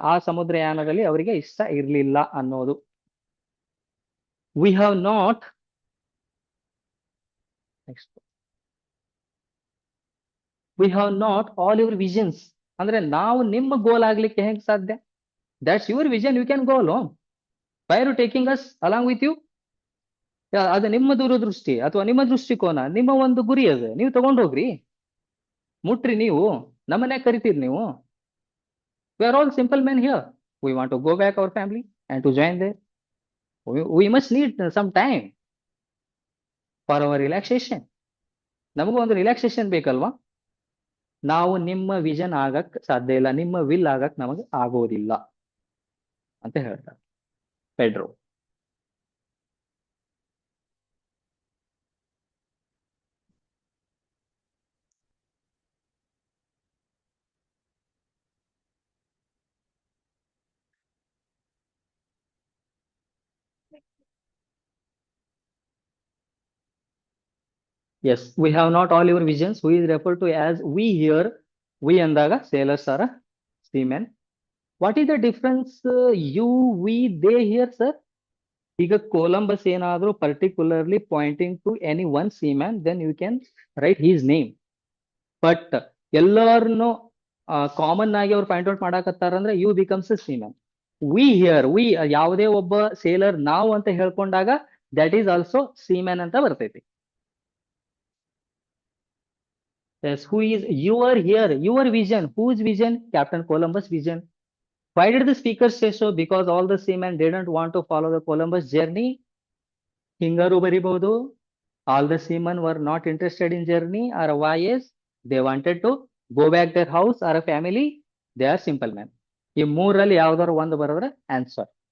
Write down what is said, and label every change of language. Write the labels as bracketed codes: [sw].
[kn] ಆ ಸಮುದ್ರಯಾನದಲ್ಲಿ ಅವರಿಗೆ ಇಷ್ಟ ಇರ್ಲಿಲ್ಲ ಅನ್ನೋದು. [en] we have not, we have not all your visions [kn] ಅಂದ್ರೆ ನಾವು ನಿಮ್ಮ ಗೋಲ್ ಆಗ್ಲಿಕ್ಕೆ ಹೆಂಗ್ ಸಾಧ್ಯ? [en] That's your vision, you can go alone. Why are you taking us along with you? [kn] ಅದು ನಿಮ್ಮ ದೂರದೃಷ್ಟಿ ಅಥವಾ ನಿಮ್ಮ ದೃಷ್ಟಿಕೋನ, ನಿಮ್ಮ ಒಂದು ಗುರಿ ಅದು, ನೀವು ತಗೊಂಡೋಗ್ರಿ, ಮುಟ್ರಿ ನೀವು. ನಮ್ಮನ್ಯಾಗ ಕರಿತೀರಿ ನೀವು? [en] We are all simple men here. We want to go back our family and to join there. We must need some time for our relaxation. [kn] ನಮಗೂ ಒಂದು ರಿಲ್ಯಾಕ್ಸೇಷನ್ ಬೇಕಲ್ವಾ? ನಾವು ನಿಮ್ಮ ವಿಷನ್ ಆಗಕ್ ಸಾಧ್ಯ ಇಲ್ಲ, ನಿಮ್ಮ ವಿಲ್ ಆಗಕ್ ನಮಗೆ ಆಗೋದಿಲ್ಲ ಅಂತ ಹೇಳ್ತಾರೆ Pedro. [en] Yes, we have not all your visions. Who is referred to as we here? We ಅಂದಾಗ sailors are seamen. What is the difference? You, we, they here, sir? [kn] ಈಗ ಕೊಲಂಬಸ್ ಏನಾದ್ರೂ [en] Particularly pointing to any one seaman, then you can write his name. [kn] But ಎಲ್ಲರನ್ನು common ಆಗಿ ಅವ್ರು point out ಮಾಡಾಕತ್ತಾರಂದ್ರೆ [en] You becomes a seaman. [kn] We hear, V ಯಾವುದೇ ಒಬ್ಬ seller ನಾವು ಅಂತ ಹೇಳ್ಕೊಂಡಾಗ [en] that is also seaman [kn] ಅಂತ ಬರ್ತೈತಿ. [en] Yes, who is your here? Your vision. Whose vision? Captain Columbus' vision. Why did the speaker say so? Because all the seamen didn't want to follow the Columbus journey. [kn] ಹಿಂಗಾರು ಬರಿಬಹುದು. [en] All the seamen were not interested in journey, or why is they wanted to go back their house or a family. They are simple men. [kn] ಈ ಮೂರಲ್ಲಿ ಯಾವ್ದಾದ್ರು ಒಂದು ಬರೋದ್ರೆ answer.